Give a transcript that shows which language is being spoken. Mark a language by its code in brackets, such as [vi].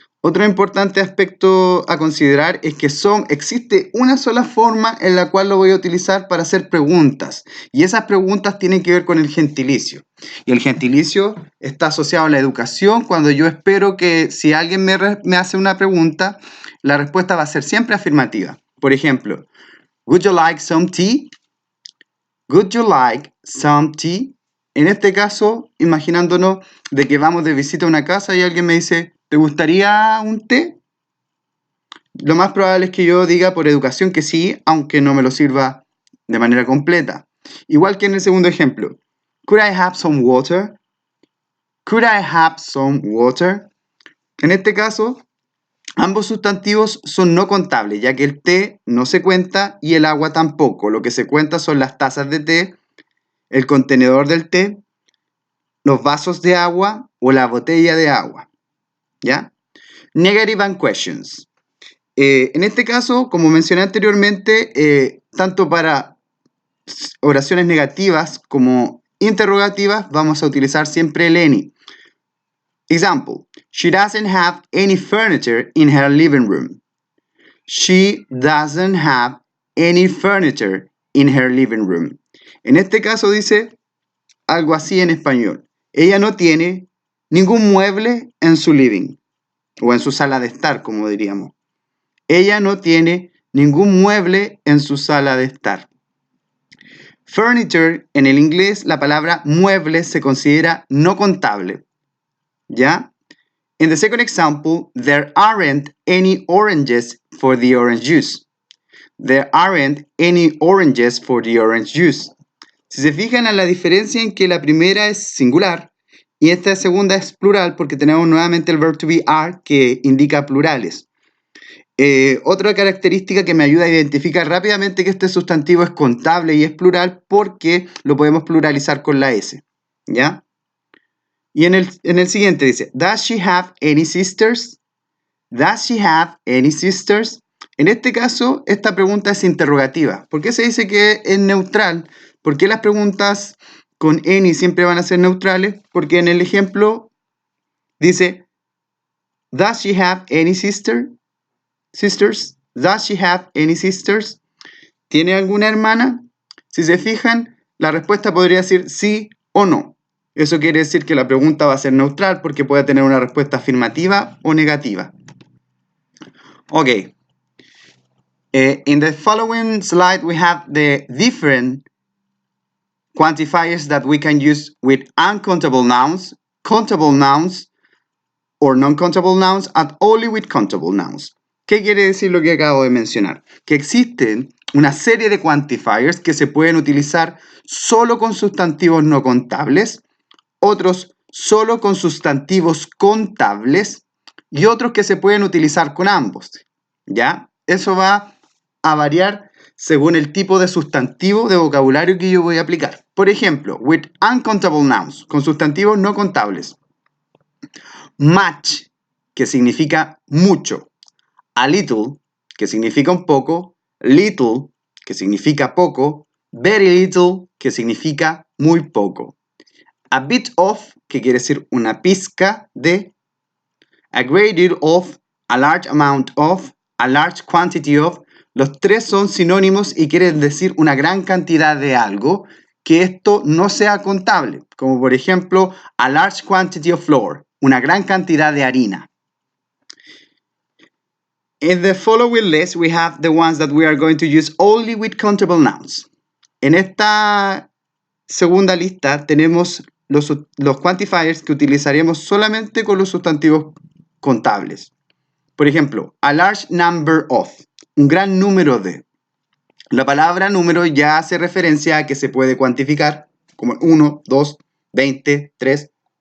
[es] Otro importante aspecto a considerar es que existe una sola forma en la cual lo voy a utilizar para hacer preguntas. Y esas preguntas tienen que ver con el gentilicio. Y el gentilicio está asociado a la educación cuando yo espero que si alguien me hace una pregunta, la respuesta va a ser siempre afirmativa. Por ejemplo, [en] would you like some tea? Would you like some tea? [es] En este caso, imaginándonos de que vamos de visita a una casa y alguien me dice, ¿te gustaría un té? Lo más probable es que yo diga por educación que sí, aunque no me lo sirva de manera completa. Igual que en el segundo ejemplo. [en] Could I have some water? Could I have some water? [es] En este caso, ambos sustantivos son no contables, ya que el té no se cuenta y el agua tampoco. Lo que se cuenta son las tazas de té, el contenedor del té, los vasos de agua o la botella de agua, ¿ya? [en] Negative and questions. [es] En este caso, como mencioné anteriormente, tanto para oraciones negativas como interrogativas, vamos a utilizar siempre el any. [en] Example, she doesn't have any furniture in her living room. She doesn't have any furniture in her living room. [es] En este caso dice algo así en español. Ella no tiene ningún mueble en su living o en su sala de estar, como diríamos. Ella no tiene ningún mueble en su sala de estar. Furniture, en el inglés, la palabra mueble se considera no contable. ¿Ya? [en] In the second example, there aren't any oranges for the orange juice. There aren't any oranges for the orange juice. [es] Si se fijan a la diferencia en que la primera es singular y esta segunda es plural porque tenemos nuevamente el verb to be are que indica plurales. Otra característica que me ayuda a identificar rápidamente que este sustantivo es contable y es plural porque lo podemos pluralizar con la S. ¿Ya? Y en el siguiente dice, [en] Does she have any sisters? Does she have any sisters? [es] En este caso, esta pregunta es interrogativa. ¿Por qué se dice que es neutral? ¿Por qué las preguntas con any siempre van a ser neutrales? Porque en el ejemplo dice, [en] Does she have any sisters? Does she have any sisters? [es] ¿Tiene alguna hermana? Si se fijan, la respuesta podría decir sí o no. Eso quiere decir que la pregunta va a ser neutral porque puede tener una respuesta afirmativa o negativa. Okay. [en] In the following slide, we have the different quantifiers that we can use with uncountable nouns, countable nouns, or non-countable nouns, and only with countable nouns. [es] ¿Qué quiere decir lo que acabo de mencionar? Que existen una serie de quantifiers que se pueden utilizar solo con sustantivos no contables, otros solo con sustantivos contables y otros que se pueden utilizar con ambos. ¿Ya? Eso va a variar según el tipo de sustantivo de vocabulario que yo voy a aplicar. Por ejemplo, [en] with uncountable nouns, [es] con sustantivos no contables. Much, que significa mucho. A little, que significa un poco. Little, que significa poco. Very little, que significa muy poco. A bit of, que quiere decir una pizca de. [en] A great deal of, a large amount of, a large quantity of. [es] Los tres son sinónimos y quieren decir una gran cantidad de algo, que esto no sea contable. Como por ejemplo, [en] a large quantity of flour, [es] una gran cantidad de harina. [en] In the following list, we have the ones that we are going to use only with countable nouns. [es] En esta segunda lista tenemos los quantifiers que utilizaremos solamente con los sustantivos contables. Por ejemplo, a large number of, un gran número de. La palabra número ya hace referencia a que se puede cuantificar como 1, 2, 20, 3.